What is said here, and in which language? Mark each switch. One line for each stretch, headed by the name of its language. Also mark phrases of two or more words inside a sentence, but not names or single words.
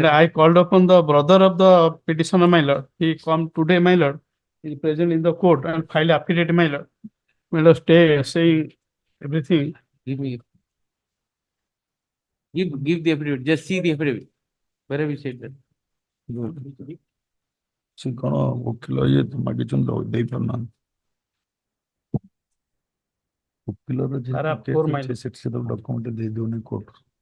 English: And I called upon the brother of the petitioner, my lord. He come today, my lord. He is present in the court and file affidavit, my lord. My lord, stay saying everything. Give me. Give the affidavit. Just see the affidavit. Where have you said that?
Odia: ସେ କଣ ଓକିଲ ଇଏ ମାଗିଛନ୍ତି ଦେଇପାରୁନାହାନ୍ତି ଓକିଲର ଯେ ସେଠି ସେ ଡକ୍ୟୁମେଣ୍ଟ ଦେଇଦଉନି କୋର୍ଟ